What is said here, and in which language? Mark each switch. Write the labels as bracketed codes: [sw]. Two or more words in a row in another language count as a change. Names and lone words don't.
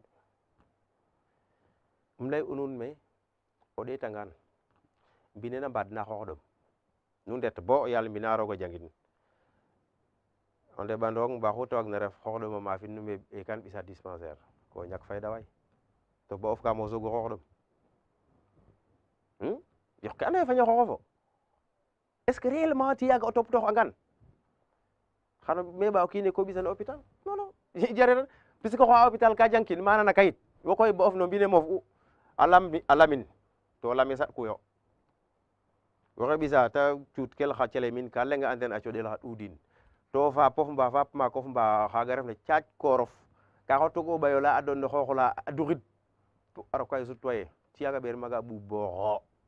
[srr] lay u nuun me o ɗeetangaan mbine na mbaadna xooxɗom nu ndet bo yaal mbina roog a jangin o ndeɓandong mba xu te waagna ref xooxɗom a maafin nu me kan ɓisa dispensaire ko ñak fayda way to bo of ka mo sogo xoox ɗum yoq ke ando naye faño xooxofo [fr] est ce que réellement [srr] ti yaga o topatoox angan xano meɓa o kiine ko ɓisan [fr] hôpital non non [srr] jareran puisque xoxa hôpital ka jangkin mana na kayit wo koy bo of no mbine moof u a lamin to lami saɗkuyo woxe ɓisa ta cuut kel xa cele min ka lenga anden a coɗel xa ɗudin to fapof mba fap makof mba xaga refna caac koorof ka xotogo ɓayo la a doon no xooxola a duxid a roka ye sutwaye tiyaga ɓeer maga ɓuuɓ booxo